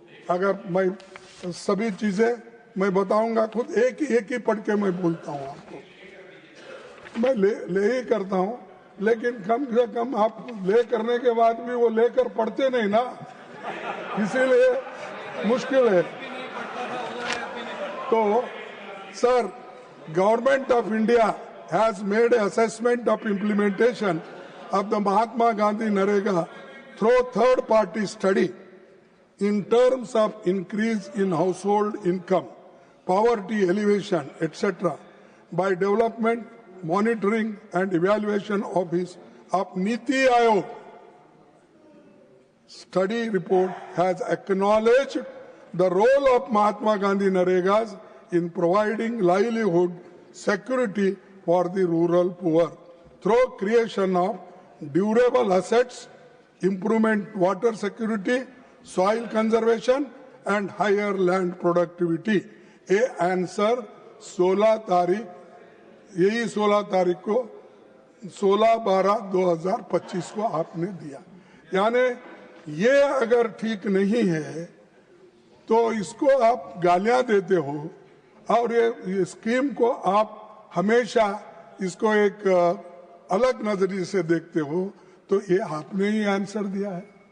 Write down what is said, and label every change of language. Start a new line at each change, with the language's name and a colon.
Hindi: अगर मैं सभी चीजें मैं बताऊंगा, खुद एक ही पढ़ के मैं बोलता हूँ आपको, मैं ले ही करता हूँ, लेकिन कम से कम आप ले करने के बाद भी वो लेकर पढ़ते नहीं ना, इसीलिए मुश्किल है।
English: तो sir, government of India has made an assessment of implementation of the Mahatma Gandhi Narega through third-party study in terms of increase in household income, poverty elevation, etc. by development, monitoring and evaluation office of Niti Aayog. Study report has acknowledged the role of Mahatma Gandhi Naregas in providing livelihood security for the rural poor through creation of durable assets, improvement water security, soil conservation and higher land productivity.
Hindi: ये answer 16 तारीख, यही 16 तारीख को 16/12/2025 को आपने दिया। यानी ये अगर ठीक नहीं है तो इसको आप गालियां देते हो और ये स्कीम को आप हमेशा इसको एक अलग नजरिए से देखते हो, तो ये आपने ही आंसर दिया है।